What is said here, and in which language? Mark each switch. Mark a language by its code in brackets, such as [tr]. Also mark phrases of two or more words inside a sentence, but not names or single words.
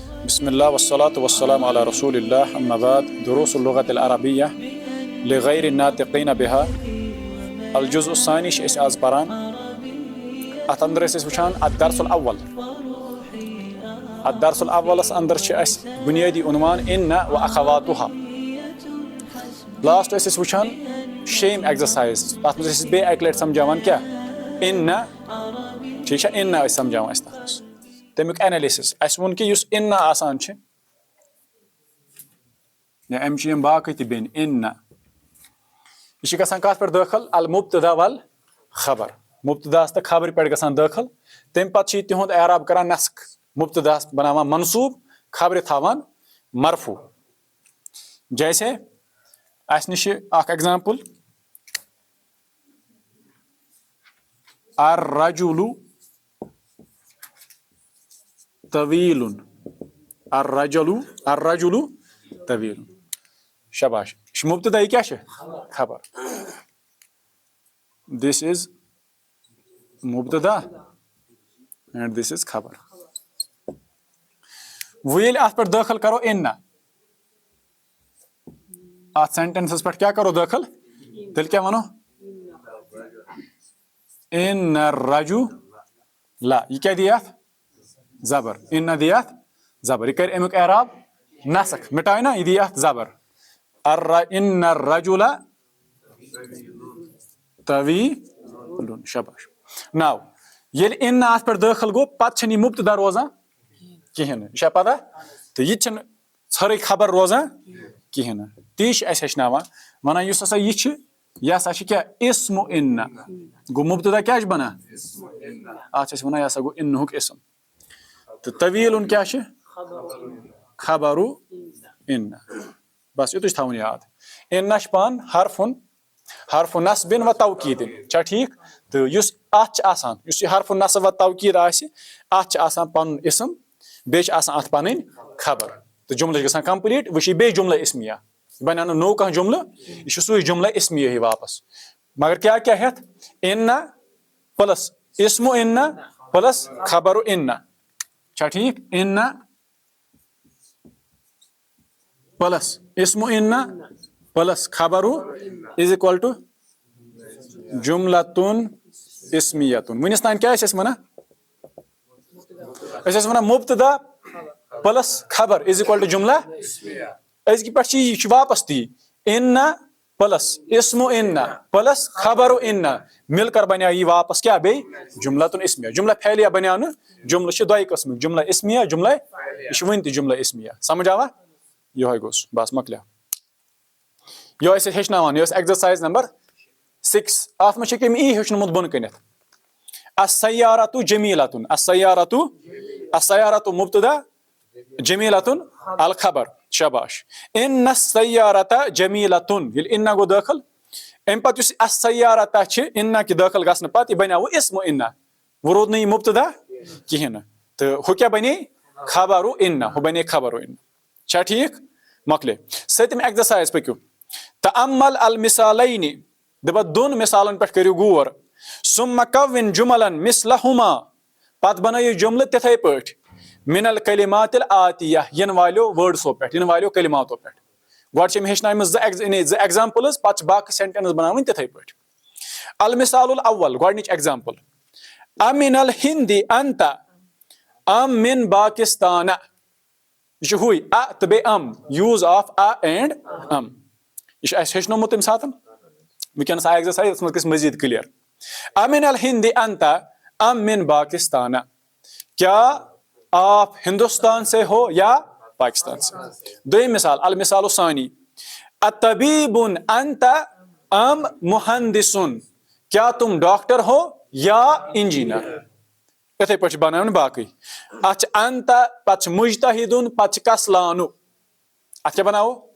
[ar] بسم الله والصلاة والسلام على رسول الله أما بعد دروس اللغة العربية لغير الناطقين بها الجزء الثاني [ks] چھِ أسۍ آز پران اَتھ اندر ٲسۍ أسۍ وٕچھان [ar] الدرس الأول [ks] الدرس الأولس اندر چھِ اَسہِ بُنیٲدی عنوان [ar] إن وأخواتها [ks] لاسٹ ٲسۍ أسۍ وٕچھان [en] same exercise [ks] تَتھ منٛز ٲسۍ أسۍ بیٚیہِ اَکہِ لَٹہِ سمجھاوان کیٛاہ إن ٹھیٖک چھا إن ٲسۍ سمجھاوان أسۍ تَتھ منٛز تَمیُک اینَلِسِس اَسہِ ووٚن کہِ یُس إن آسان چھِ یا اَمہِ چھِ یِم باقٕے تہِ بیٚنہِ إن یہِ چھِ گژھان کَتھ پٮ۪ٹھ دٲخل [ar] المبتدا والخبر [ks] مبتداہس تہٕ خبرِ پٮ۪ٹھ گژھان دٲخل تَمہِ پَتہٕ چھِ یہِ تِہُنٛد اعراب کران نسک مبتداہس بناوان منصوٗب خبرِ تھاوان مرفوٗع جیسے اَسہِ نِش چھِ اکھ ایگزامپل الرجل طویل [ar] الرجل طویل [ks] شاباش یہِ چھُ مبتدا یہِ کیاہ چھِ خبر [en] this is [ks] مبتدا [en] and this is [ks] خبر وۄنۍ ییٚلہِ اَتھ پٮ۪ٹھ دٲخل کرو إن اَتھ سینٹینسس پٮ۪ٹھ کیاہ کرو دٲخل تیٚلہِ کیاہ وَنو [ar] إن الرجل [ks] یہِ کیاہ دی اَتھ زبر إن دی اَتھ زبر یہِ کرِ اَمیُک اعراب نسک مٹایہِ نا یہِ دی اَتھ زبر [ar] إن الرجل [ks] طویل شاباش ناو ییٚلہِ إن اَتھ پٮ۪ٹھ دٲخل گوٚو پتہٕ چھنہٕ یہِ مبتدا روزان کِہینۍ نہٕ یہِ چھا پتہ تہٕ یہِ تہِ چھنہٕ ژھرٕے خبر روزان کِہینۍ نہٕ تی چھِ اَسہِ ہیٚچھناوان وَنان یُس ہسا یہِ چھِ یہِ ہسا چھِ کیاہ اسم إن گوٚو مبتدا کیاہ چھِ بنان اَتھ چھِ أسۍ وَنان یہِ ہسا گوٚو إنہُک اسم تہٕ طویٖلُن کیاہ چھِ خبرُ إن بس یُتُے چھُ تھاوُن یاد إن چھِ پانہٕ [ar] حرفُ نصبٍ و توکیٖدٍ [ks] چھا ٹھیٖک تہٕ یُس اَتھ چھِ آسان یُس یہِ [ar] حرفُ نصب و توکیٖد [ks] آسہِ اَتھ چھِ آسان پَنُن اسم بیٚیہِ چھِ آسان اَتھ پَنٕنۍ خبر تہٕ جملہٕ چھِ گژھان کمپلیٖٹ وۄنۍ چھِ یہِ بیٚیہِ جملہ اسمیا یہِ بنیو نہٕ نوٚو کانٛہہ جملہٕ یہِ چھُ سُے جملہ اسمیا ہی واپس مگر کیاہ کیاہ ہٮ۪تھ إن پلس اسم إن پلس خبر إن چھا ٹھیٖک إن پلس اسم إن پلس خبر [en] is equal to [ar] جملتن اسمیتن [ks] وُنِس تانۍ کیاہ ٲسۍ أسۍ وَنان أسۍ ٲسۍ وَنان مبتدا پلس خبر [en] is equal to [ks] جملہ أزکہِ پٮ۪ٹھ چھِ یہِ چھُ واپس تی إن پلس اسم إن پلس خبر إن [ur] مل کر [ks] بنیو یہِ واپس کیاہ بیٚیہِ جملتن اسمیا جملہ پھیلیا بنیو نہٕ جملہٕ چھِ دۄیہِ قٕسمٕکۍ جملہ اسمیا جملہ یہِ چھُ وُنہِ تہِ جملہ اسمیا سمجھ آوا یِہوے گوٚو سُہ بس مۄکلیو یہِ ٲسۍ أسۍ ہیٚچھناوان یہِ ٲس [en] exercise number [ks] 6 اَتھ منٛز چھُ أمۍ ہیٚوچھنومُت بۄن کٔنٮ۪تھ [ar] السیارۃ جمیلۃ السیارۃ مبتدا جمیلۃ الخبر [ks] شاباش [ar] إن السیارۃ جمیلۃ [ks] ییٚلہِ إن گوٚو دٲخل اَمہِ پتہٕ یُس السیارۃ چھِ إن کہِ دٲخل گژھنہٕ پتہٕ یہِ بنیو اسم إن وۄنۍ روٗد نہٕ یہِ مبتدا کِہینۍ نہٕ تہٕ ہُہ کیاہ بنے خبر إن ہُہ بنے خبر إن چھا ٹھیٖک مۄکلے سٔتِم ایگزرسایز پٔکِو [ar] تأمل المثالین [ks] دَپان دۄن مثالن پٮ۪ٹھ کٔرِو غور [ar] ثم کون جملا مثلہما [ks] پتہٕ بنٲیِو جملہٕ تِتھے پٲٹھۍ [ar] من الکلمات الآتیہ [ks] یِنہٕ والیو وٲڈسو پٮ۪ٹھ یِنہٕ والیو کلماتو پٮ۪ٹھ گۄڈٕ چھِ أمۍ ہیٚچھنٲیمٕژ زٕ ایگزامپلز پتہٕ چھِ باقٕے سینٹینس بناوٕنۍ تِتھے پٲٹھۍ [ar] المثال الاول [ks] گۄڈنِچ ایگزامپل [ar] امن الہند انت ام من پاکستان [ks] یہِ چھُ ہوے تہٕ بیٚیہِ [en] use of and [ks] یہِ چھُ اَسہِ ہیٚچھنومُت تَمہِ ساتہٕ وٕنکیٚنس آ ایگزرسایز یَتھ منٛز گژھِ مٔزیٖد کٕلیر [ar] امن الہند انت ام من پاکستان [ur] کیا آپ ہندوستان سے ہو یا پاکستان سے [ks] دوٚیِم مثال [ar] المثال الثانی اطبیب انت ام مہندس [ur] کیا تم ڈاکٹر ہو یا انجینئر [ks] یِتھے پٲٹھۍ چھِ بناوٕنۍ باقٕے اتھ چھِ انت پتہٕ چھِ مجتہدن پتہٕ چھِ کسلانو اتھ کیاہ بناوو